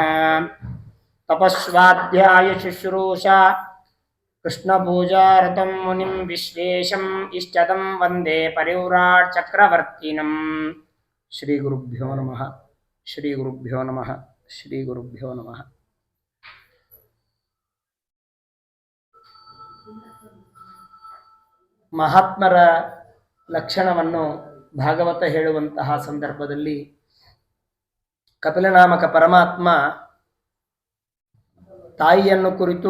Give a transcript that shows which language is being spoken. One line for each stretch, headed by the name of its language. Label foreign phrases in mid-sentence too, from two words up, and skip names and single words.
Sanskrit: तपस्वाध्याय शुश्रूषा कृष्णपूजारतं मुनिं विश्वेशम् इष्टदं वन्दे परिव्राट् चक्रवर्तिनं। श्रीगुरुभ्यो नमः। श्रीगुरुभ्यो नमः। श्रीगुरुभ्यो नमः।
Kannada: ಮಹಾತ್ಮರ ಲಕ್ಷಣವನ್ನು ಭಾಗವತ ಹೇಳುವಂತಹ ಸಂದರ್ಭದಲ್ಲಿ ಕಪಿಲನಾಮಕ ಪರಮಾತ್ಮ ತಾಯಿಯನ್ನು ಕುರಿತು